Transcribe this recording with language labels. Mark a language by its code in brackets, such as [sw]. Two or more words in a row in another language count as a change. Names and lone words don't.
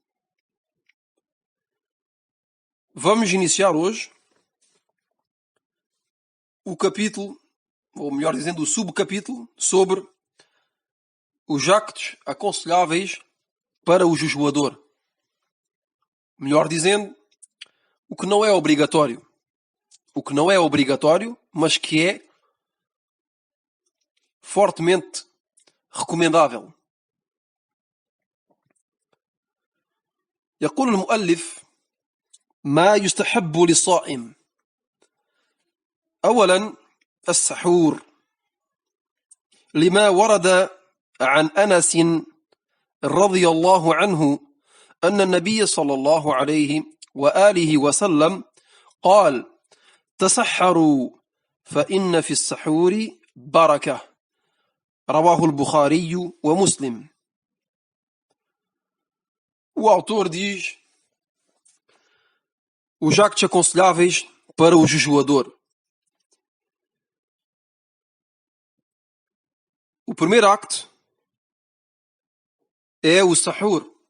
[pt] Vamos iniciar hoje o capítulo, ou melhor dizendo, o subcapítulo sobre os actos aconselháveis para o jejuador. Melhor dizendo, o que não é obrigatório. O que não é obrigatório, mas que é fortemente recomendável. [ar] يقول المؤلف: ما يستحب للصائم. أولا، السحور، لما ورد عن أنس رضي الله عنه أن النبي صلى الله عليه وآله وسلم قال: تسحروا فإن في السحور بركة. رواه البخاري ومسلم. [pt] O autor diz os actos aconselháveis para o jejuador. O primeiro acto é o sahur.